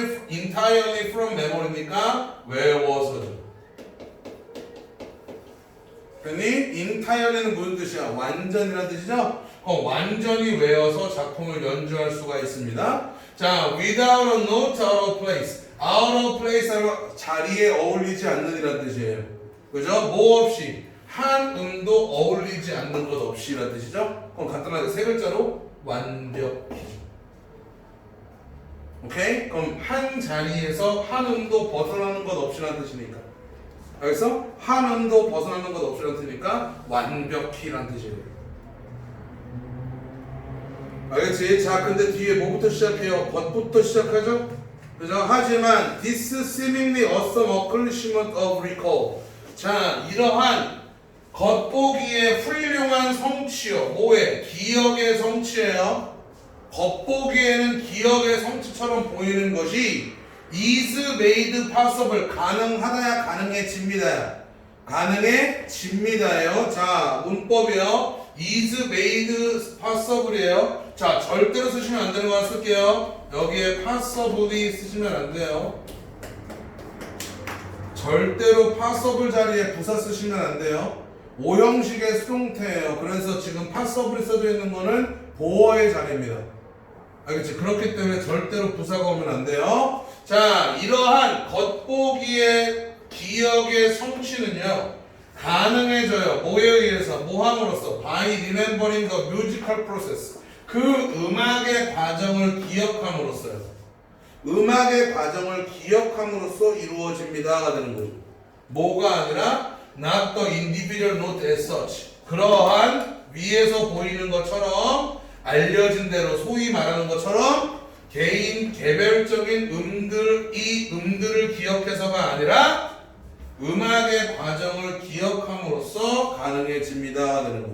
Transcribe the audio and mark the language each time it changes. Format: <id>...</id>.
<en>entirely from memory니까</en> <ko>외워서죠. 그러니 entirely는 무슨 뜻이야? 완전이라는 뜻이죠? 완전히 외워서 작품을 연주할 수가 있습니다.</ko> <en>자, without a note, out of place.</en> <ko>out of place 하면 자리에 어울리지 않는 이라는 뜻이에요. 그죠? 뭐 없이. 한 음도 어울리지 않는 것 없이 라는 뜻이죠? 그럼 간단하게 세 글자로 완벽히. 오케이? 그럼 한 자리에서 한 음도 벗어나는 것 없이 라는 뜻이니까. 알겠어? 한 음도 벗어나는 것 없이 라는 뜻이니까 완벽히 라는 뜻이에요. 알겠지? 자, 근데 뒤에 뭐부터 시작해요? 것부터 시작하죠? 그죠? 하지만</ko> <en>this seemingly awesome accomplishment of recall.</en> <ko>자, 이러한 겉보기에 훌륭한 성취요. 뭐에? 기억의 성취예요. 겉보기에는 기억의 성취처럼 보이는 것이</ko> <en>is made possible.</en> <ko>가능하다야 가능해집니다. 가능해집니다예요. 자, 문법이요. is made possible이에요. 자, 절대로 쓰시면 안 되는 거 하나 쓸게요. 여기에 possibly 쓰시면 안 돼요. 절대로 possible 자리에 부사 쓰시면 안 돼요. 오형식의 수동태예요. 그래서 지금 passible이 써져 있는 거는 보어의 자리입니다. 알겠지? 그렇기 때문에 절대로 부사가 오면 안 돼요. 자, 이러한 겉보기의 기억의 성취는요, 가능해져요. 뭐에 의해서? 뭐함으로써?</ko> <en>By remembering the musical process.</en> <ko>그 음악의 과정을 기억함으로써요. 음악의 과정을 기억함으로써 이루어집니다가 되는 거죠. 뭐가 아니라</ko> <en>not the individual note as such.</en> <ko>그러한 위에서 보이는 것처럼 알려진 대로 소위 말하는 것처럼 개인 개별적인 이 음들을 기억해서가 아니라 음악의 과정을 기억함으로써 가능해집니다.</ko>